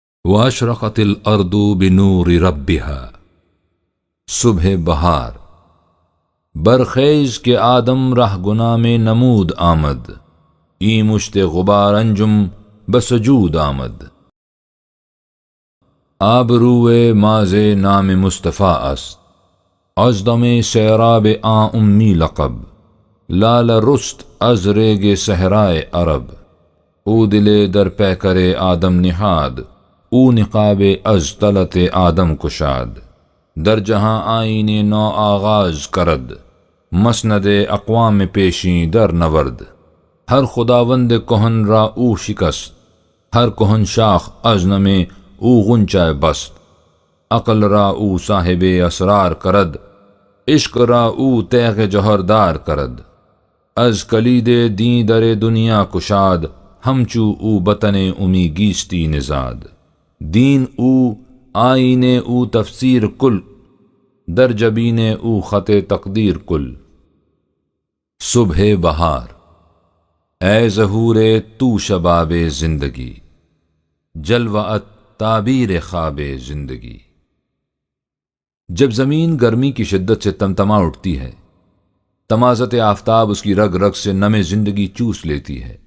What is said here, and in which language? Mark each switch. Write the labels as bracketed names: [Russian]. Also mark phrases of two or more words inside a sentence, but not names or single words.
[Arabic] واشرقت الارض بنور ربها۔ [Persian] صبح بہار، برخیز کے آدم راہ گناہ میں نمود آمد، ای مشت غبار انجم بسجود آمد۔ آبروئے ماز نام مصطفیٰ است، ازدم سیراب آ امی لقب۔ لال رست از ریگ صحرائے عرب، او دل در پیکر آدم نہاد، او نقاب از طلت آدم کشاد۔ در جہاں آئین نو آغاز کرد، مسند اقوام پیشیں در نورد۔ ہر خداوند کہن را او شکست، ہر کہن شاخ از نم او غنچہ بست۔ عقل را او صاحب اسرار کرد، عشق را او تیغ جوہردار کرد۔ از کلید دین در دنیا کشاد، ہمچو او بطن امی گیستی نزاد۔ دین او آئین او تفسیر کل، در جبین او خط تقدیر کل۔ صبح بہار، اے ظہور تو شباب زندگی، جلوۃ تعبیر خواب زندگی۔ [Urdu] جب زمین گرمی کی شدت سے تمتما اٹھتی ہے، تمازت آفتاب اس کی رگ رگ سے نم زندگی چوس لیتی ہے۔